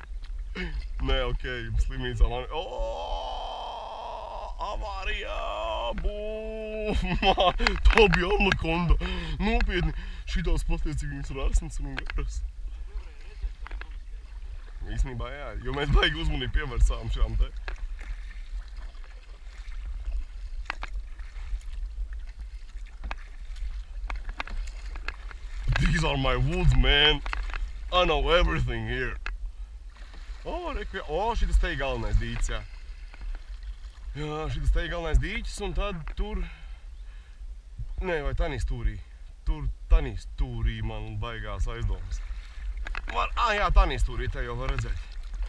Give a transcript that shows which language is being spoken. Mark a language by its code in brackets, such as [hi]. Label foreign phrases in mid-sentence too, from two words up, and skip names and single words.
[lv] Nē, slimnīcā mani. Avārijā! Tā bija anakonda. Nopietni. Šitās pasties, cik viņas ir asnas un garas. Īstenībā jā, jo mēs baigi uzmanību pievērsām šām te. [en] These are my woods, man. I know everything here. [lv] Šitas te ir galvenais dīķis, jā. Jā, šitas te ir galvenais dīķis, un tad tur... Nē, vai tanī stūrī. Tanī stūrī man baigās aizdomas. Jā, tanī stūrī, te jau var redzēt.